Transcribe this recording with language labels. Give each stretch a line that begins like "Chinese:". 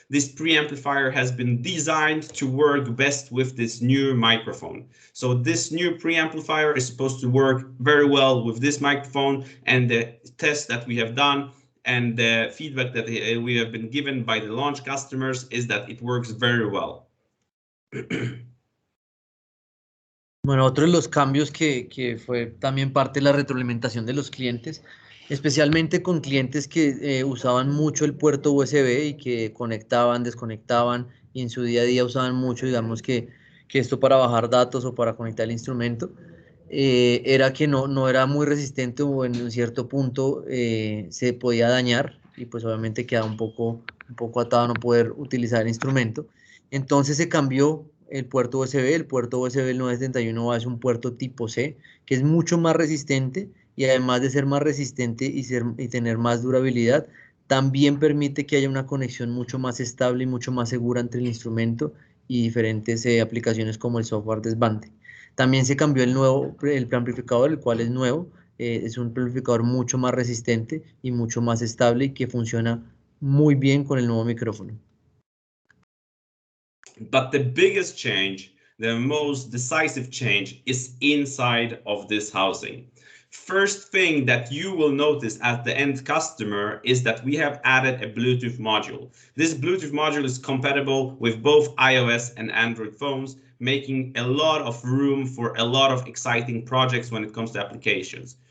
English: This preamplifier has been designed to work best with this new microphone. So this new preamplifier is supposed to work very well with this microphone, and the test that we have done and the feedback that we have been given by the launch customers is that it works very well.
Spanish: Bueno, otro de los cambios que fue también parte de la retroalimentación de los clientes, especialmente con clientes que usaban mucho el puerto USB y que conectaban, desconectaban y en su día a día usaban mucho, digamos que esto para bajar datos o para conectar el instrumento, era que no era muy resistente o en un cierto punto se podía dañar y pues obviamente quedaba un poco atado a no poder utilizar el instrumento. Entonces se cambió el puerto USB el 971A es un puerto tipo C, que es mucho más resistente y además de ser más resistente y tener más durabilidad, también permite que haya una conexión mucho más estable y mucho más segura entre el instrumento y diferentes aplicaciones como el software desbande. También se cambió el preamplificador, el cual es nuevo, es un preamplificador mucho más resistente y mucho más estable y que funciona muy bien con el nuevo micrófono.
English: But the biggest change, the most decisive change, is inside of this housing. First thing that you will notice as the end customer is that we have added a Bluetooth module. This Bluetooth module is compatible with both iOS and Android phones, making a lot of room for a lot of exciting projects when it comes to applications.